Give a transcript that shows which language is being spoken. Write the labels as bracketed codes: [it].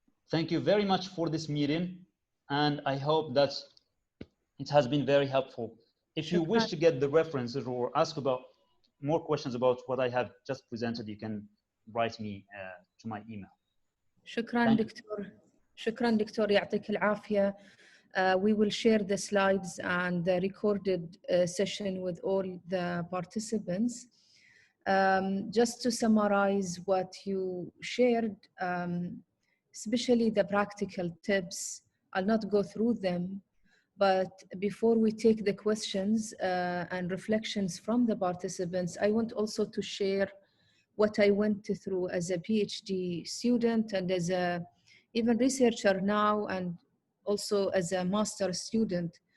[en] Thank you very much for this meeting, and I hope that it has been very helpful. If you wish to get the references or ask about more questions about what I have just presented, you can write me to my email. [ar] شكرا دكتور. شكرا دكتور يعطيك العافية. [en] We will share the slides and the recorded session with all the participants. Just to summarize what you shared, especially the practical tips, I'll not go through them, but before we take the questions and reflections from the participants, I want also to share what I went through as a PhD student and as a even researcher now, and also as a master student.